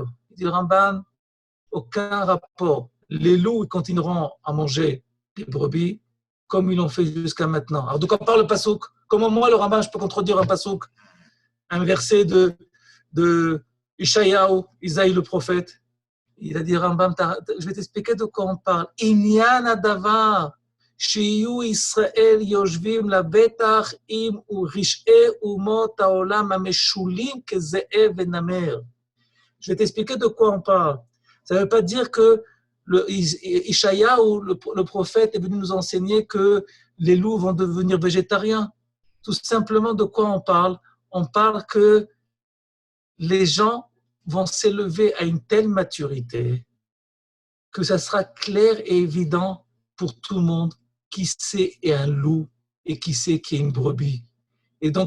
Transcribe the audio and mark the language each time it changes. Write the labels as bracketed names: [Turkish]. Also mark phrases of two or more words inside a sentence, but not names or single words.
[French] Il dit Ramban, aucun rapport. Les loups ils continueront à manger les brebis comme ils l'ont fait jusqu'à maintenant. Alors, de quoi parle le pasouk? Comment moi, le Rambam, je peux contredire un pasouk? Un verset de Ishayahu, Isaïe le prophète. Il a dit, Rambam, je vais t'expliquer de quoi on parle. [Hebrew] ענין הדבר, שיהיו ישראל יושבים לבטח עם ורשעי אומות העולם המשולים כזאב ונמר. [French] Je vais t'expliquer de quoi on parle. Ça ne veut pas dire que Ishayahu, le prophète, est venu nous enseigner que les loups vont devenir végétariens. Tout simplement, de quoi on parle? On parle que les gens vont s'élever à une telle maturité que ça sera clair et évident pour tout le monde qui sait est un loup et qui sait qui est une brebis.